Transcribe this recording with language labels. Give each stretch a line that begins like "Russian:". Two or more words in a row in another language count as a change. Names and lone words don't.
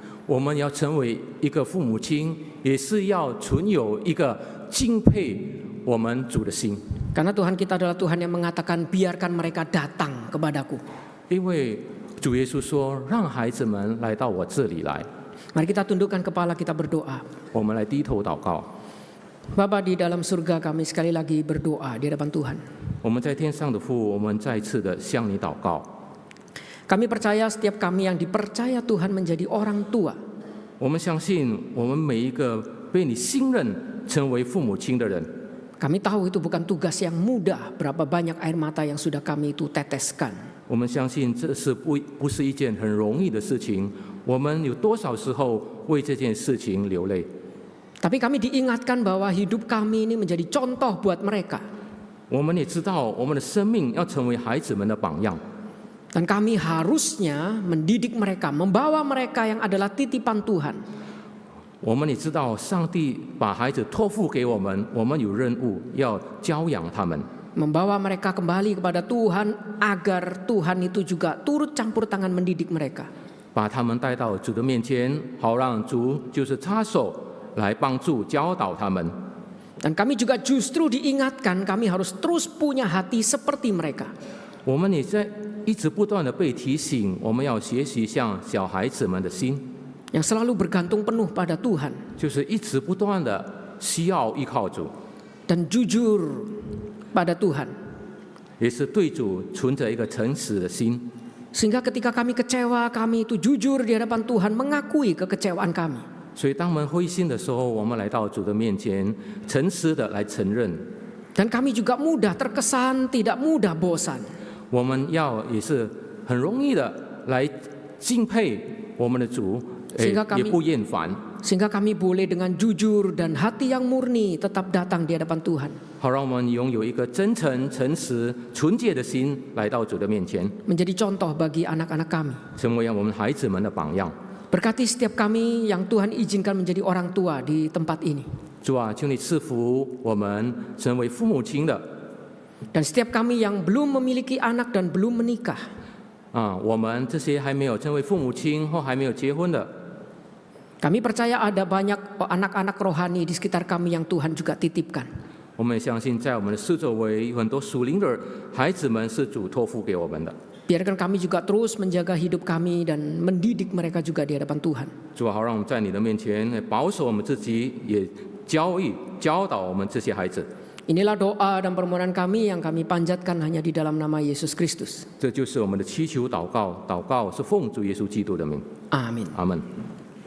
Chinese: 我们要成为一个父母亲，也是要存有一个敬佩我们主的心。
Indonesian: Karena Tuhan kita adalah Tuhan yang mengatakan, biarkan mereka datang kepadaku.
Chinese: 因为主耶稣说：“让孩子们来到我这里来。”
Indonesian: Mari kita tundukkan kepala, kita berdoa.
Chinese: 我们来低头祷告。
Indonesian: Bapa di dalam surga, kami sekali lagi berdoa di hadapan Tuhan.
Chinese: 我们在天上的父，我们再次的向你祷告。
Indonesian: Kami percaya setiap kami yang dipercaya Tuhan menjadi orang tua.
Chinese: 我们相信，我们每一个被你信任成为父母亲的人，
Indonesian: Kami tahu itu bukan tugas yang mudah. Berapa banyak air mata yang sudah kami itu teteskan.
Chinese: 我们相信这是不是一件很容易的事情。我们有多少时候为这件事情流泪？
Indonesian: Tapi kami diingatkan bahwa hidup kami ini menjadi contoh buat mereka.
Chinese: 我们也知道，我们的生命要成为孩子们的榜样。
Indonesian: Dan kami harusnya mendidik mereka, membawa mereka yang adalah titipan Tuhan.
Chinese: 我们也知道，上帝把孩子托付给我们，我们有任务要教养他们。
Indonesian: Membawa mereka kembali kepada Tuhan agar Tuhan itu juga turut campur tangan mendidik mereka.
Chinese: 把他们带到主的面前，好让主就是插手来帮助教导他们。
Indonesian: Dan kami juga justru diingatkan kami harus terus punya hati seperti mereka.
Chinese: 我们也在一直不断的被提醒，我们要学习像小孩子们的心，
Indonesian: Yang selalu bergantung penuh pada Tuhan.
Chinese: 就是一直不断的需要依靠主，
Indonesian: Dan jujur pada Tuhan.
Chinese: 也是对主存着一个诚实的心。
Indonesian: Sehingga ketika kami kecewa, kami itu jujur di hadapan Tuhan mengakui kekecewaan kami.
Chinese: 所以当我们灰心的时候，我们来到主的面前，诚实的来承认。
Indonesian: Dan kami juga mudah terkesan, tidak mudah bosan.
Chinese: 我们也是很容易的来敬佩我们的主，
Indonesian: Sehingga kami
Chinese: 也不厌烦，
Indonesian: Sehingga kami boleh dengan jujur dan hati yang murni tetap datang di hadapan Tuhan.
Chinese: 好让我们拥有一个真诚、诚实、纯洁的心来到主的面前，
Indonesian: Menjadi contoh bagi anak-anak kami.
Chinese: 成为我们孩子们的榜样。
Indonesian: Berkati setiap kami yang Tuhan izinkan menjadi orang tua di tempat ini.
Chinese: 主啊，求你赐福我们成为父母亲的，
Indonesian: Dan setiap kami yang belum memiliki anak dan belum menikah,
Chinese: 我们这些还没有成为父母亲或还没有结婚的，
Indonesian: kami percaya ada banyak anak-anak rohani di sekitar kami yang Tuhan juga titipkan.
Chinese: 我们也相信在我们的四周围有很多属灵的孩子们是主托付给我们的。
Indonesian: Biarkan kami juga terus menjaga hidup kami dan mendidik mereka juga di hadapan Tuhan.
Chinese: 主啊，好让我们在你的面前保守我们自己，也教导我们这些孩子。
Indonesian: Inilah doa dan permohonan kami yang kami panjatkan hanya di dalam nama Yesus Kristus.
Chinese: 这就是我们的祈求祷告，祷告是奉主耶稣基督的名。
Indonesian: Amin. Amin.